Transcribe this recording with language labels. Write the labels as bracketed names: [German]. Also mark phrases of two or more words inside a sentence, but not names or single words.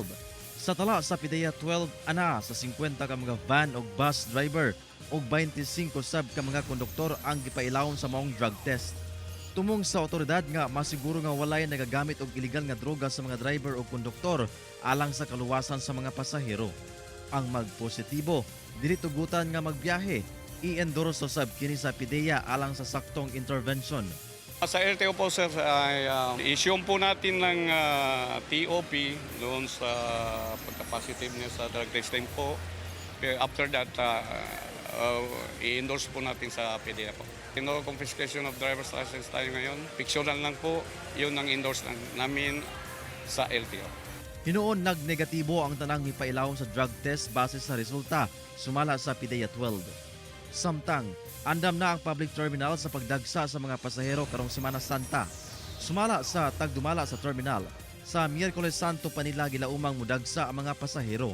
[Cebuano] Sa tala sa PIDEA 12, ana sa 50 ka mga van ug bus driver ug 25 sab ka mga konduktor ang gipailawom sa maong [English] drug test. [Cebuano] Tumong sa otoridad nga masiguro nga walay nagagamit og [English] illegal nga [Cebuano] droga sa mga driver o konduktor alang sa kaluwasan sa mga pasahero. Ang magpositibo, dili tugutan nga magbiyahe, i-endorso sab kini sa PIDEA alang sa saktong intervention. [Filipino] Sa LTO po sir, ay issue po natin ng TOP doon sa pagka-positive niya sa [English] drug testing [Filipino] po. [English] After that, [Filipino] i-endorse po natin sa PIDEA po. [English] No confiscation of driver's license [Filipino] tayo ngayon. Fictional lang po, yun ang endorse namin sa LTO. [Cebuano] Hinuon nagnegatibo ang tanang ipailawom sa [English] drug test [Cebuano] base sa resulta sumala sa PIDEA 12. Samtang, andam na ang [English] public terminal [Cebuano] sa pagdagsa sa mga pasahero karong Semana Santa. Sumala sa tagdumala sa terminal, sa Miyerkules Santo pa nila gilaumang mudagsa ang mga pasahero.